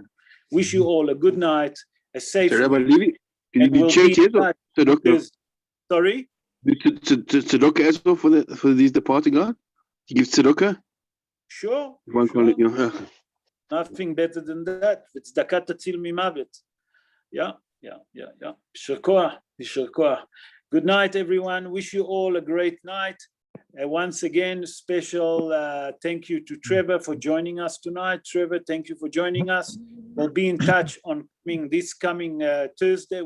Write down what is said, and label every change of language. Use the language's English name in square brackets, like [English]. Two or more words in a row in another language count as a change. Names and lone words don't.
[English] Wish you all a good night, a safe Rabbi Levy, can you be church Sorry? Tzedakah also for these departing God? You give tzedakah? Sure. Nothing better than that. It's [Hebrew] צדקה תציל ממוות. [English] Yeah. [Hebrew] יישר כוח. [English] Good night, everyone. Wish you all a great night. Once again, special thank you to Trevor for joining us tonight. Trevor, thank you for joining us. We'll be in touch on this coming Thursday.